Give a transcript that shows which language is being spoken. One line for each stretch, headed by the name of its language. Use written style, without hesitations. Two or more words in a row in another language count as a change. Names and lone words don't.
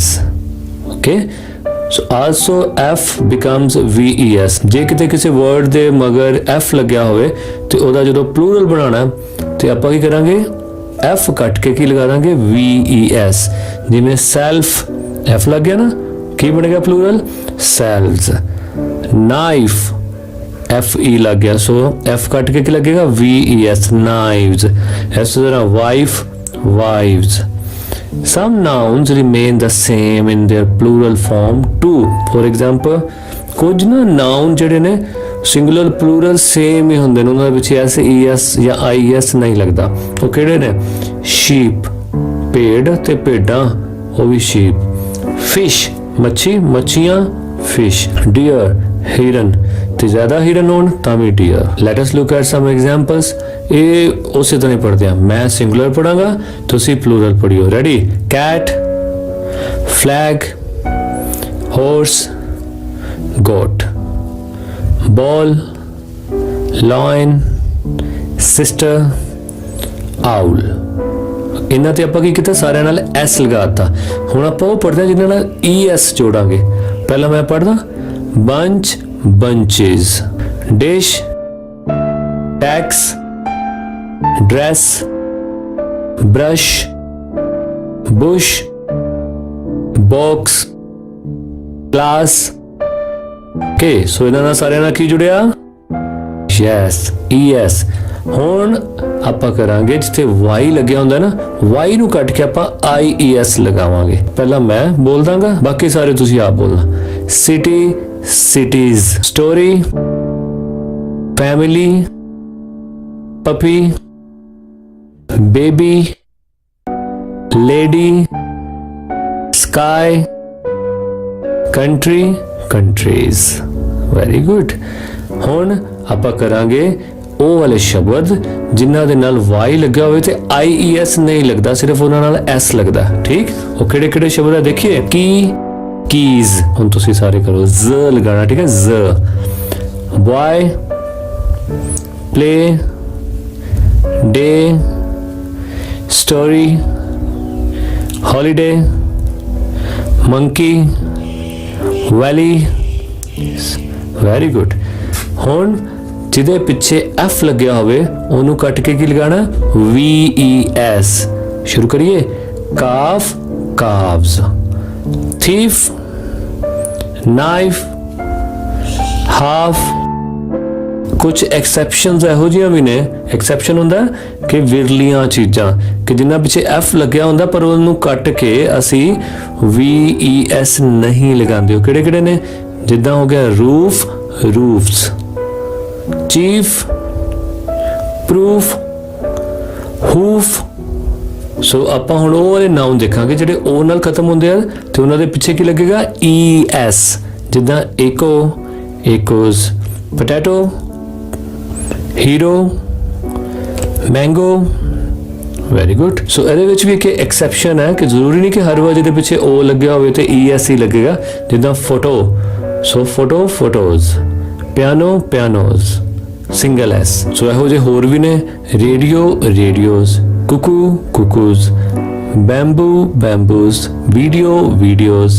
English: okay, so also f becomes ves।
Punjabi: ਜੇ ਕਿਤੇ ਕਿਸੇ ਵਰਡ ਦੇ ਮਗਰ f ਲੱਗਿਆ ਹੋਵੇ ਤੇ ਉਹਦਾ ਜਦੋਂ ਪਲੂਰਲ ਬਣਾਉਣਾ ਤੇ ਆਪਾਂ ਕੀ ਕਰਾਂਗੇ, f ਕੱਟ ਕੇ ਕੀ ਲਗਾ ਦਾਂਗੇ, ves। ਜਿਵੇਂ ਸੈਲਫ, f ਲੱਗ ਗਿਆ ਨਾ, ਕੀ ਬਣ ਗਿਆ ਪਲੂਰਲ, ਸੈਲਸ। ਨਾਈਫ, fe ਲੱਗ ਗਿਆ, ਸੋ f ਕੱਟ ਕੇ ਕੀ ਲੱਗੇਗਾ, ves, ਨਾਈਵਸ। ਇਸ ਤਰ੍ਹਾਂ ਵਾਈਫ, ਵਾਈਵਸ।
English: some nouns remain the same in their plural form too। for example,
Punjabi: ਕੁਝ ਨਾ noun ਜਿਹੜੇ ਨੇ
English: singular plural same
Punjabi: ਹੀ ਹੁੰਦੇ ਨੇ, ਉਹਨਾਂ ਵਿੱਚ ਐਸ ਈਐਸ ਜਾਂ ਆਈਐਸ ਨਹੀਂ ਲੱਗਦਾ। ਉਹ ਕਿਹੜੇ ਨੇ, ਸ਼ੀਪ, ਭੇਡ ਤੇ ਭੇਡਾਂ, ਉਹ ਵੀ ਸ਼ੀਪ। ਫਿਸ਼, ਮੱਛੀ, ਮੱਛੀਆਂ, ਫਿਸ਼। ਡੀਅਰ, ਹਿਰਨ, ਤੇ ਜ਼ਿਆਦਾ ਹਿਰਨ ਹੋਣ ਤਾਂ ਵੀ ਡੀਅਰ।
English: Let us look at some examples.
Punjabi: ਇਹ ਉਸੇ ਤਰ੍ਹਾਂ ਹੀ ਪੜ੍ਹਦੇ ਹਾਂ, ਮੈਂ ਸਿੰਗੂਲਰ ਪੜਾਂਗਾ, ਤੁਸੀਂ ਪਲੂਰਲ ਪੜ੍ਹਿਓ।
English: Ready, cat, flag, horse, goat, ball, lion, sister, owl।
Punjabi: ਇਹਨਾਂ ਤੇ ਆਪਾਂ ਕੀ ਕੀਤਾ, ਸਾਰਿਆਂ ਨਾਲ s ਲਗਾਤਾ। ਹੁਣ ਆਪਾਂ ਉਹ ਪੜ੍ਹਦੇ ਹਾਂ ਜਿਨ੍ਹਾਂ ਨਾਲ es ਜੋੜਾਂਗੇ। ਪਹਿਲਾਂ ਮੈਂ ਪੜ੍ਹਦਾ,
English: bunch, bunches, dish, tax, dress, brush, bush, box, class.
Punjabi: Okay, so ਇਹਨਾਂ ਨਾਲ ਸਾਰਿਆਂ ਨਾਲ ਕੀ ਜੁੜਿਆ?
English: Yes, ES.
Punjabi: ਹੁਣ ਆਪਾਂ ਕਰਾਂਗੇ ਜਿੱਥੇ Y ਲੱਗਿਆ ਹੁੰਦਾ ਨਾ, Y ਨੂੰ ਕੱਟ ਕੇ ਆਪਾਂ IES ਲਗਾਵਾਂਗੇ। ਪਹਿਲਾਂ ਮੈਂ ਬੋਲ ਦਾਂਗਾ, ਬਾਕੀ ਸਾਰੇ ਤੁਸੀਂ ਆਪ ਬੋਲਣਾ।
English: City, cities, story, family, puppy, baby, lady, sky, country, countries. Very good.
Punjabi: ਹੁਣ ਆਪਾਂ ਕਰਾਂਗੇ ਉਹ ਵਾਲੇ ਸ਼ਬਦ ਜਿਨ੍ਹਾਂ ਦੇ ਨਾਲ Y ਲੱਗਿਆ ਹੋਵੇ ਤੇ IES ਨਹੀਂ ਲੱਗਦਾ, ਸਿਰਫ ਉਹਨਾਂ ਨਾਲ S ਲੱਗਦਾ। ਠੀਕ, ਉਹ ਕਿਹੜੇ ਕਿਹੜੇ ਸ਼ਬਦ ਆ ਦੇਖੀਏ।
English: Key, keys.
Punjabi: ਹੁਣ ਤੁਸੀਂ ਸਾਰੇ ਕਰੋ, Z ਲਗਾਣਾ। ਠੀਕ ਹੈ, Z।
English: Boy, play, day, story, holiday, monkey, valley. Very good.
Punjabi: ਹੁਣ ਜਿਹਦੇ ਪਿੱਛੇ F ਲੱਗਿਆ ਹੋਵੇ ਉਹਨੂੰ ਕੱਟ ਕੇ ਕੀ ਲਗਾਣਾ? VES। ਸ਼ੁਰੂ ਕਰੀਏ।
English: ਕਾਫ, calves, thief, knife, half।
Punjabi: ਕੁਝ ਐਕਸੈਪਸ਼ਨਸ ਇਹੋ ਜਿਹੀਆਂ ਵੀ ਨੇ। ਐਕਸੈਪਸ਼ਨ ਹੁੰਦਾ ਕਿ ਵਿਰਲੀਆਂ ਚੀਜ਼ਾਂ ਕਿ ਜਿਨ੍ਹਾਂ ਪਿੱਛੇ F ਲੱਗਿਆ ਹੁੰਦਾ ਪਰ ਉਹਨੂੰ ਕੱਟ ਕੇ ਅਸੀਂ VES ਨਹੀਂ ਲਗਾਉਂਦੇ। ਉਹ ਕਿਹੜੇ ਕਿਹੜੇ ਨੇ? ਜਿੱਦਾਂ ਹੋ ਗਿਆ
English: roof, roofs, chief, proof, hoof।
Punjabi: ਸੋ ਆਪਾਂ ਹੁਣ ਉਹ ਵਾਲੇ ਨਾਉਨ ਦੇਖਾਂਗੇ ਜਿਹੜੇ O ਨਾਲ ਖਤਮ ਹੁੰਦੇ ਆ ਤੇ ਉਹਨਾਂ ਦੇ ਪਿੱਛੇ ਕੀ ਲੱਗੇਗਾ? ES।
English: ਜਿੱਦਾਂ echo, echoes, potato, hero, mango। Very good.
Punjabi: ਸੋ ਇਹਦੇ ਵਿੱਚ ਵੀ ਇੱਕ ਐਕਸੈਪਸ਼ਨ ਹੈ ਕਿ ਜ਼ਰੂਰੀ ਨਹੀਂ ਕਿ ਹਰ ਵਾਰ ਜਿਹਦੇ ਪਿੱਛੇ O ਲੱਗਿਆ ਹੋਵੇ ਤੇ ES ਹੀ ਲੱਗੇਗਾ। ਜਿੱਦਾਂ ਫੋਟੋ, ਸੋ ਫੋਟੋ,
English: photos, piano, pianos, single S.
Punjabi: ਸੋ ਇਹੋ ਜਿਹੇ ਹੋਰ ਵੀ ਨੇ।
English: Radio, radios, cuckoo, cuckoos, bamboo, bamboos, video, videos.